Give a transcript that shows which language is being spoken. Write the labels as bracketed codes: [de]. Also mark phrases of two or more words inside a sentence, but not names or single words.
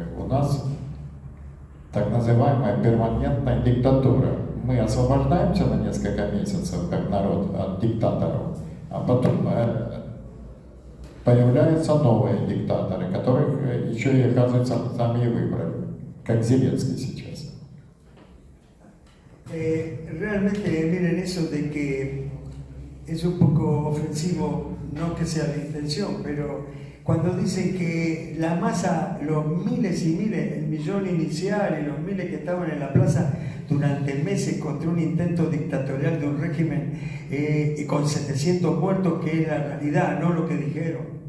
[ru] У нас так называемая перманентная диктатура. Мы освобождаемся на несколько месяцев, как народ, от диктаторов, а потом появляются новые диктаторы, которых еще и, оказывается, сами и выбрали, как Зеленский сейчас. [es] Realmente, miren, eso de que es un poco ofensivo, no que sea la intención, pero cuando dicen que la masa, los miles y miles, el millón inicial y los miles que estaban en la plaza durante meses contra un intento dictatorial de un régimen y con 700 muertos, que es la realidad, no lo que dijeron,